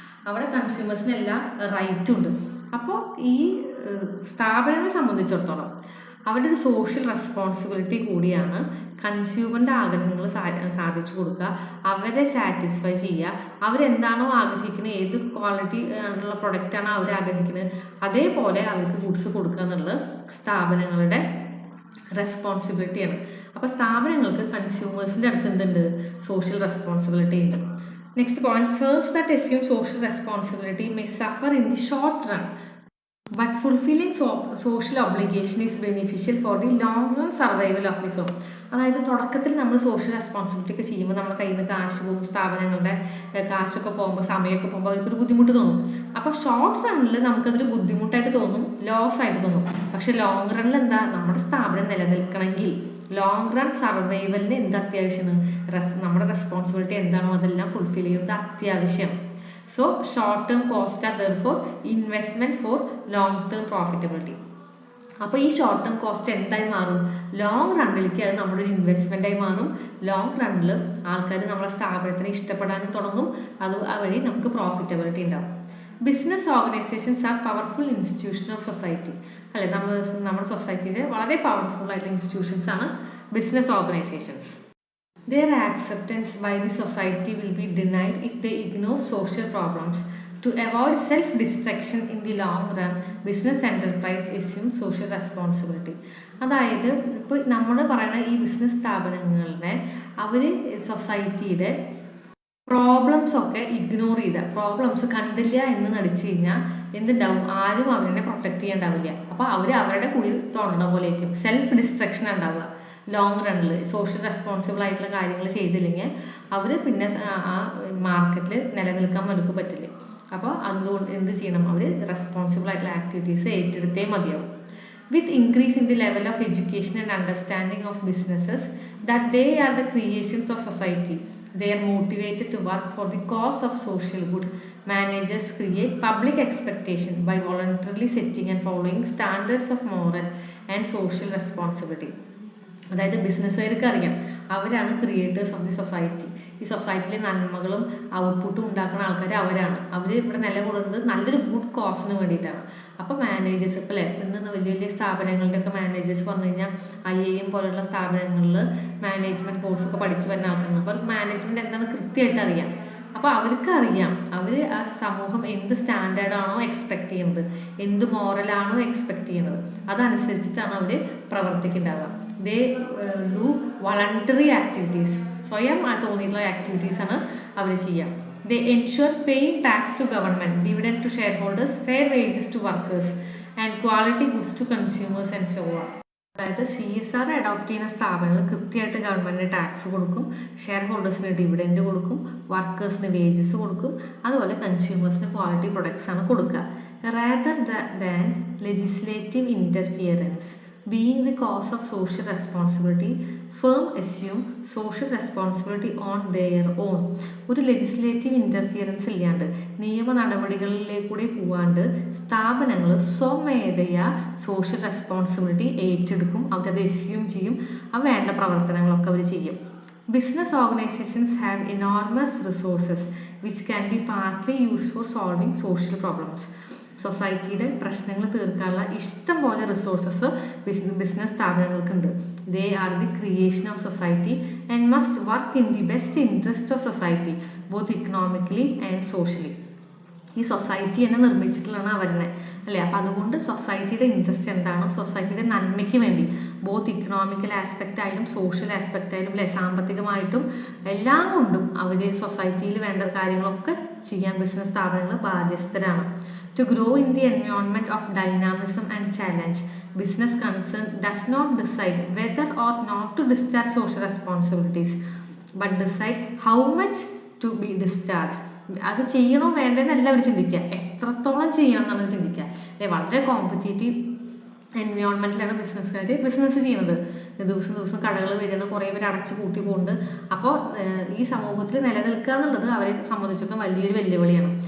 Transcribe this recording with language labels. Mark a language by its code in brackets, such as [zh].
[ml] അവിടെ കൺസ്യൂമേഴ്സിന് എല്ലാ റൈറ്റും ഉണ്ട്. അപ്പോൾ ഈ സ്ഥാപനങ്ങളെ സംബന്ധിച്ചിടത്തോളം അവരുടെ ഒരു സോഷ്യൽ റെസ്പോൺസിബിലിറ്റി കൂടിയാണ് കൺസ്യൂമറിൻ്റെ ആഗ്രഹങ്ങൾ സാധിച്ചു കൊടുക്കുക, അവരെ സാറ്റിസ്ഫൈ ചെയ്യുക, അവരെന്താണോ ആഗ്രഹിക്കുന്നത്, ഏത് ക്വാളിറ്റി ഉള്ള പ്രൊഡക്റ്റാണോ അവർ ആഗ്രഹിക്കുന്നത് അതേപോലെ അവർക്ക് ഗുഡ്സ് കൊടുക്കുക എന്നുള്ളത് സ്ഥാപനങ്ങളുടെ റെസ്പോൺസിബിലിറ്റിയാണ്. അപ്പോൾ സ്ഥാപനങ്ങൾക്ക് കൺസ്യൂമേഴ്സിൻ്റെ അടുത്ത് എന്തുണ്ട്, സോഷ്യൽ റെസ്പോൺസിബിലിറ്റി ഉണ്ട്. [en] Next point, firms that assume social responsibility may suffer in the short run, but fulfilling social obligation is beneficial for the long run survival of the firm. [ml] അതായത് തുടക്കത്തിൽ നമ്മൾ സോഷ്യൽ റെസ്പോൺസിബിലിറ്റി ഒക്കെ ചെയ്യുമ്പോൾ നമ്മുടെ കയ്യിൽ നിന്ന് കാശ് പോകും, സ്ഥാപനങ്ങളുടെ കാശൊക്കെ പോകുമ്പോൾ, സമയമൊക്കെ പോകുമ്പോൾ അവർക്കൊരു ബുദ്ധിമുട്ട് തോന്നും. അപ്പോൾ ഷോർട്ട് റണ്ണിൽ നമുക്കതൊരു ബുദ്ധിമുട്ടായിട്ട് തോന്നും, ലോസ് ആയിട്ട് തോന്നും. പക്ഷെ ലോങ് റണ്ണിൽ എന്താ, നമ്മുടെ സ്ഥാപനം നിലനിൽക്കണമെങ്കിൽ ലോങ് റൺ സർവൈവലിന് എന്ത് അത്യാവശ്യമാണ്, നമ്മുടെ റെസ്പോൺസിബിലിറ്റി എന്താണോ അതെല്ലാം ഫുൾഫിൽ ചെയ്യുന്നത് അത്യാവശ്യം. [en] So short term costs are therefore investment for long term profitability. [ml] അപ്പോൾ ഈ ഷോർട്ട് ടേം കോസ്റ്റ് എന്തായി മാറും, ലോങ് റണ്ണിലേക്ക് അത് നമ്മുടെ ഒരു ഇൻവെസ്റ്റ്മെൻ്റ് ആയി മാറും. ലോങ് റണ്ണിൽ ആൾക്കാർ നമ്മുടെ സ്ഥാപനത്തിനെ ഇഷ്ടപ്പെടാനും തുടങ്ങും, അത് വഴി നമുക്ക് പ്രോഫിറ്റബിലിറ്റി ഉണ്ടാവും. [en] Business organisations are powerful institution of society. [ml] അല്ലെ, നമ്മുടെ സൊസൈറ്റിയിലെ വളരെ പവർഫുൾ ആയിട്ടുള്ള ഇൻസ്റ്റിറ്റ്യൂഷൻസ് ആണ് business organisations. [en] Their acceptance by the society will be denied if they ignore social problems. To avoid self-destruction in the long run, business enterprise assume social responsibility. [ml] അതായത് ഇപ്പോൾ നമ്മൾ പറയുന്ന ഈ ബിസിനസ് സ്ഥാപനങ്ങളുടെ അവർ സൊസൈറ്റിയുടെ പ്രോബ്ലംസ് ഒക്കെ ഇഗ്നോർ ചെയ്ത, പ്രോബ്ലംസ് കണ്ടില്ല എന്ന് നടിച്ചു കഴിഞ്ഞാൽ എന്തുണ്ടാവും, ആരും അവരെ പ്രൊട്ടക്ട് ചെയ്യാണ്ടാവില്ല. അപ്പോൾ അവർ അവരുടെ കുഴി തോന്നണ പോലെയായിരിക്കും, സെൽഫ് ഡിസ്ട്രക്ഷൻ ഉണ്ടാവുക. ലോങ് റണ്ണിൽ സോഷ്യൽ റെസ്പോൺസിബിൾ ആയിട്ടുള്ള കാര്യങ്ങൾ ചെയ്തില്ലെങ്കിൽ അവർ പിന്നെ ആ മാർക്കറ്റിൽ നിലനിൽക്കാൻ അവർക്ക് പറ്റില്ല. അപ്പോൾ അതുകൊണ്ട് എന്ത് ചെയ്യണം, അവർ റെസ്പോൺസിബിൾ ആയിട്ടുള്ള ആക്ടിവിറ്റീസ് ഏറ്റെടുത്തേ മതിയാവും. [en] With increase in the level of education and understanding of businesses that they are the creations of society, they are motivated to work for the cause of social good. Managers create public expectation by voluntarily setting and following standards of moral and social responsibility. [ml] അതായത് ബിസിനസ്സുകാർക്ക് അറിയാം അവരാണ് [en] Creators of the society. [ml] ഈ സൊസൈറ്റിയിലെ നന്മകളും ഔട്ട്പുട്ടും ഉണ്ടാക്കുന്ന ആൾക്കാർ അവരാണ്. അവർ ഇവിടെ നിലകൊള്ളുന്നത് നല്ലൊരു ഗുഡ് കോസിന് വേണ്ടിയിട്ടാണ്. അപ്പോൾ മാനേജേഴ്സ് ഇപ്പോൾ ഇന്ന് വലിയ വലിയ സ്ഥാപനങ്ങളുടെയൊക്കെ മാനേജേഴ്സ് പറഞ്ഞു കഴിഞ്ഞാൽ IIM പോലുള്ള സ്ഥാപനങ്ങളിൽ മാനേജ്മെൻറ്റ് കോഴ്സൊക്കെ പഠിച്ച് വരുന്ന ആൾക്കാരാണ്. അപ്പോൾ മാനേജ്മെൻറ്റ് എന്താണെന്ന് കൃത്യമായിട്ട് അറിയാം. അപ്പോൾ അവർക്ക് അറിയാം അവർ ആ സമൂഹം എന്ത് സ്റ്റാൻഡേർഡാണോ എക്സ്പെക്ട് ചെയ്യുന്നത്, എന്ത് മോറലാണോ എക്സ്പെക്ട് ചെയ്യുന്നത് അതനുസരിച്ചിട്ടാണ് അവർ പ്രവർത്തിക്കുന്നുണ്ടാവുക. [en] they do voluntary activities, [ml] സ്വയം തോന്നിയിട്ടുള്ള ആക്ടിവിറ്റീസാണ് അവർ ചെയ്യുക. [en] They ensure paying tax to government, dividend to shareholders, fair wages to workers and quality goods to consumers and so on. [ml] അതായത് CSR അഡോപ്റ്റ് ചെയ്യുന്ന സ്ഥാപനങ്ങൾ കൃത്യമായിട്ട് ഗവൺമെൻറ്റിന് ടാക്സ് കൊടുക്കും, ഷെയർ ഹോൾഡേഴ്സിന് ഡിവിഡൻഡ് കൊടുക്കും, വർക്കേഴ്സിന് വേജസ് കൊടുക്കും, അതുപോലെ കൺസ്യൂമേഴ്സിന് ക്വാളിറ്റി പ്രൊഡക്ട്സ് ആണ് കൊടുക്കുക. [en] Rather than legislative interference, Being the cause of social responsibility, firm assume social responsibility on their own. [ml] ഒരു ലെജിസ്ലേറ്റീവ് ഇൻ്റർഫിയറൻസ് ഇല്ലാണ്ട് നിയമ നടപടികളിലേക്കൂടെ പോവാണ്ട് സ്ഥാപനങ്ങൾ സ്വമേധയാ സോഷ്യൽ റെസ്പോൺസിബിലിറ്റി ഏറ്റെടുക്കും. അവരത് എസ്യൂം ചെയ്യും. വേണ്ട പ്രവർത്തനങ്ങളൊക്കെ അവർ ചെയ്യും. [en] Business organizations have enormous resources which can be partly used for solving social problems. [ml] സൊസൈറ്റിയുടെ പ്രശ്നങ്ങൾ തീർക്കാനുള്ള ഇഷ്ടം പോലെ resources business സ്ഥാപനങ്ങൾക്കുണ്ട്. [en] They are the creation of society and must work in the best interest of society both economically and socially. [ml] ഈ society തന്നെ നിർമ്മിച്ചിട്ടുള്ളതാണ് അവരെ അല്ലേ. അപ്പോൾ അതുകൊണ്ട് സൊസൈറ്റിയുടെ ഇൻട്രസ്റ്റ് എന്താണോ, സൊസൈറ്റിയുടെ നന്മയ്ക്ക് വേണ്ടി ബോത്ത് ഇക്കണോമിക്കൽ ആസ്പെക്റ്റ് ആയാലും സോഷ്യൽ ആസ്പെക്റ്റ് ആയാലും അല്ലെ, സാമ്പത്തികമായിട്ടും എല്ലാം കൊണ്ടും അവർ സൊസൈറ്റിയിൽ വേണ്ട കാര്യങ്ങളൊക്കെ ചെയ്യാൻ ബിസിനസ് സ്ഥാപനങ്ങൾ ബാധ്യസ്ഥരാണ്. [en] To grow in the environment of dynamism and challenge, business concern does not decide whether or not to discharge social responsibilities, but decide how much to be discharged. [ml] അത് ചെയ്യണോ വേണ്ടെന്നല്ല അവർ ചിന്തിക്കുക, എത്രത്തോളം ചെയ്യണം എന്നാണ് ചിന്തിക്കുക അല്ലെ. വളരെ കോമ്പറ്റീറ്റീവ് എൻവയോൺമെൻറ്റിലാണ് ബിസിനസ് ചെയ്യുന്നത്. ദിവസം ദിവസം കടകൾ വരുന്ന കുറേ പേര് അടച്ചു പൂട്ടി പോകുന്നുണ്ട്. അപ്പോൾ ഈ സമൂഹത്തിൽ നിലനിൽക്കുക എന്നുള്ളത് അവരെ സംബന്ധിച്ചിടത്തോളം വലിയൊരു വെല്ലുവിളിയാണ്.